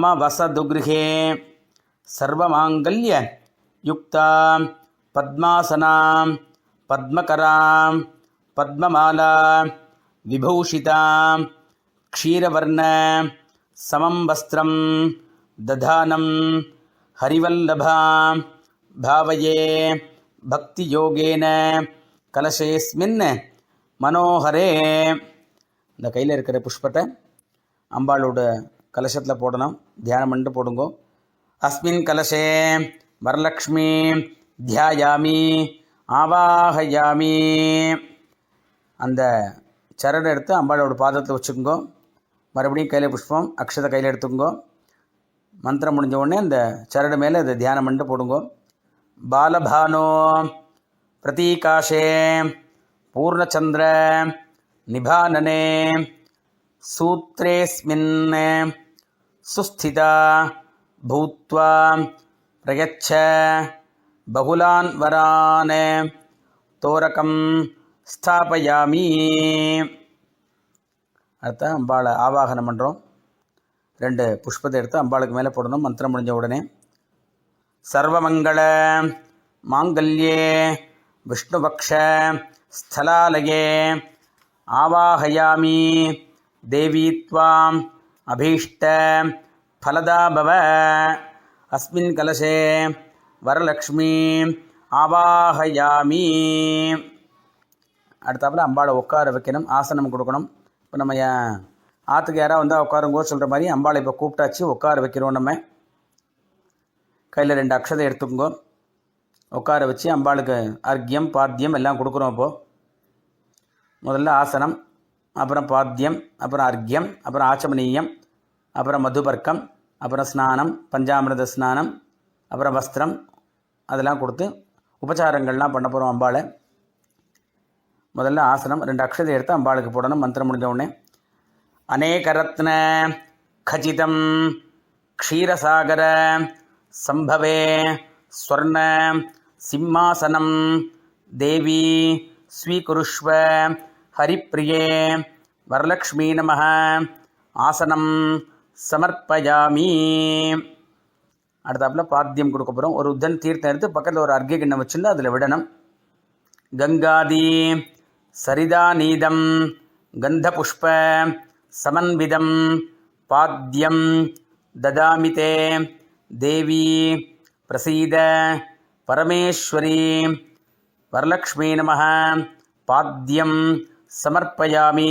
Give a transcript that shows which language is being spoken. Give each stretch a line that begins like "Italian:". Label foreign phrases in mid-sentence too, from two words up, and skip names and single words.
Sanskrit: वसदुगृहे सर्वमांगल्य युक्ता पद्मासनां पद्मकरां पद्ममाला विभूषितां क्षीरवर्ण समं वस्त्रं दधानं हरिवल्लभां भावये भक्तियोगेन कलशेऽस्मिन् मनोहरे.
Tamil: இந்த கையில் இருக்கிற புஷ்பத்தை அம்பாளோட கலசத்தில் போடணும். தியானம் பண்ணிட்டு போடுங்கோ.
Sanskrit: अस्मिन् कलशे वरलक्ष्मी ध्यायामि आवाहयामि.
Tamil: அந்த சரடை எடுத்து அம்பாளோட பாதத்தில் வச்சுக்கோங்க. மறுபடியும் கையில் புஷ்பம் அக்ஷதை கையில் எடுத்துக்கோங்க. மந்திரம் முடிஞ்ச உடனே அந்த சரடு மேலே அதை தியானம் பண்ணிட்டு போடுங்கோ.
Sanskrit: பாலபானோ प्रतीकाशे पूर्णचंद्र निभानने सूत्रेस्मिन् सुस्थिता भूत्वा प्रयच्छ बहुलान् वरान् तोरकं स्थापयामि.
Tamil: அடுத்த அம்பாளை ஆவாகனம் பண்ணுறோம். 2 புஷ்பத்தை எடுத்து அம்பாளுக்கு மேலே போடணும். மந்திரம் முடிஞ்ச உடனே
Sanskrit: सर्वमङ्गल माङ्गल्ये विष्णुपक्ष स्थलालये आवाहयामि देवी त्वाम् अभीष्ट फलदा भव. अस्मिन् कलशे वरलक्ष्मी आवाहयामि.
Tamil: அடுத்தாப்புல அம்பாளை உட்கார வைக்கணும். ஆசனம் கொடுக்கணும். இப்போ நம்ம ஆற்றுக்கு யாராவது வந்தால் உட்காருங்கோ சொல்கிற மாதிரி அம்பாளை இப்போ கூப்பிட்டாச்சு உட்கார வைக்கிறோம். நம்ம கையில் 2 அக்ஷதை எடுத்துக்கோங்க. உட்கார வச்சு அம்பாளுக்கு அர்க்கியம் பாத்தியம் எல்லாம் கொடுக்குறோம். இப்போது முதல்ல ஆசனம், அப்புறம் பாத்தியம், அப்புறம் அர்க்கியம், அப்புறம் ஆச்சமனீயம், அப்புறம் மதுபர்க்கம், அப்புறம் ஸ்நானம், பஞ்சாமிரத ஸ்நானம், அப்புறம் வஸ்திரம், அதெல்லாம் கொடுத்து உபச்சாரங்கள்லாம் பண்ண போகிறோம் அம்பாளை. முதல்ல ஆசனம் 2 அக்ஷதை எடுத்து அம்பாளுக்கு போடணும். மந்திரம் முடிஞ்ச உடனே
Sanskrit: அநேகரத்ன खचितं क्षीरसागर संभवे स्वर्ण सिंहासनं देवी स्वीकुरुष्व हरिप्रिये वरलक्ष्मी नमः आसनं समर्पयामि.
Tamil: அடுத்தாப்பில் பாத்தியம் கொடுக்க போகிறோம். ஒரு உத்தன் தீர்த்தம் எடுத்து பக்கத்தில் ஒரு அர்க்கிய கிண்ணம் வச்சுருந்து அதில் விடணும்.
Sanskrit: गङ्गादि सरिता नीतं गन्ध पुष्प समन्वितं पाद्यं ददामिते देवि प्रसीद परमेश्वरि वरलक्ष्मी नमः पाद्यं समर्पयामि.